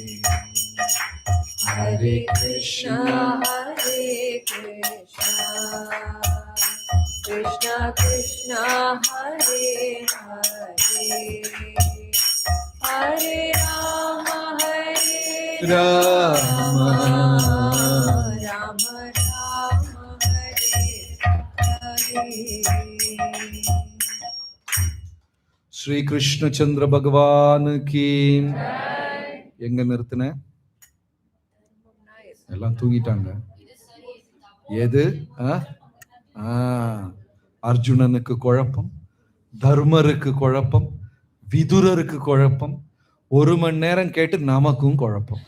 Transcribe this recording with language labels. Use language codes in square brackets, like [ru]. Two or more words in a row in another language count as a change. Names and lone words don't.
[sa] हरे कृष्ण कृष्ण कृष्ण हरे हरे हरे राम, Rama राम राम हरे हरे. [ta] ஸ்ரீ கிருஷ்ண சந்திர பகவானுக்கு. எங்க நிறுத்தின? எல்லாம் தூங்கிட்டாங்க. எது? அர்ஜுனனுக்கு குழப்பம், தர்மருக்கு குழப்பம், விதுரருக்கு குழப்பம், 1 மணி நேரம் கேட்டு நமக்கும் குழப்பம்.